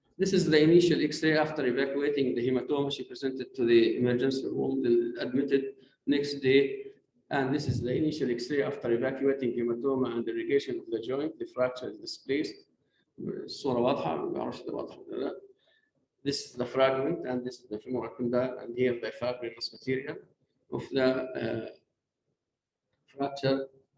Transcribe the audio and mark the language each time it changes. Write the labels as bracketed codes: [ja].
[en] This is the initial X-ray after evacuating the hematoma. She presented to the emergency room, then admitted next day. And this is the initial X-ray after evacuating hematoma and irrigation of the joint. The fracture is displaced. [ar] الصورة واضحة، ما بعرفش إذا واضحة ولا لا. [en] This is the fragment, and this is the femoral condyle, and here the fibrous material of the fracture.